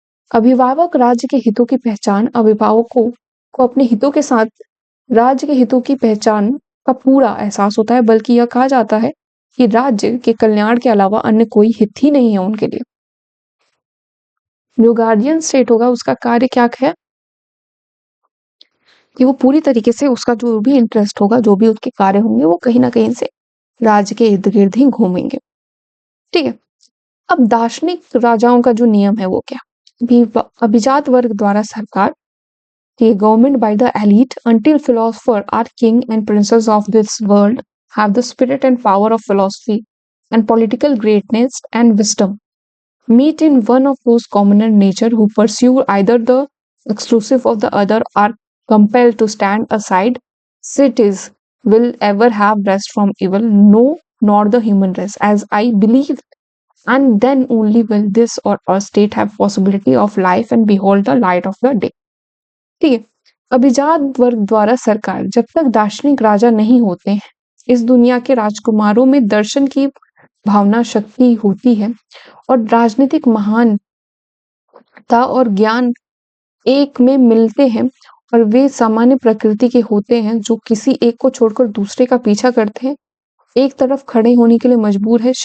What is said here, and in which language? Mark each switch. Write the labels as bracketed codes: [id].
[hi] अभिभावक राज्य के हितों की पहचान, अभिभावकों को अपने हितों के साथ राज्य के हितों की पहचान का पूरा एहसास होता है, बल्कि यह कहा जाता है कि राज्य के कल्याण के अलावा अन्य कोई हित ही नहीं है उनके लिए। जो गार्जियन स्टेट होगा उसका कार्य क्या है कि वो पूरी तरीके से उसका जो भी इंटरेस्ट होगा, जो भी उसके कार्य होंगे, वो कहीं ना कहीं से राज्य के इर्द गिर्द ही घूमेंगे, ठीक है। अब दार्शनिक राजाओं का जो नियम है वो क्या, अभिजात वर्ग द्वारा सरकार, [en] the government by the elite until philosophers are king and princes of this world have the spirit and power of philosophy and political greatness and wisdom meet in one of those commoner nature who pursue either the exclusive of the other are compelled to stand aside. Cities will ever have rest from evil, no, nor the human race, as I believe, and then only will this or a state have possibility of life and behold the light of the day, [hi] ठीक है। अभिजात वर्ग द्वारा सरकार, जब तक दार्शनिक राजा नहीं होते हैं, इस दुनिया के राजकुमारों में दर्शन की भावना शक्ति होती है और राजनीतिक महानता और ज्ञान एक में मिलते हैं, और वे सामान्य प्रकृति के होते हैं जो किसी एक को छोड़कर दूसरे का पीछा करते हैं, एक तरफ खड़े होने के लिए मजबूर है।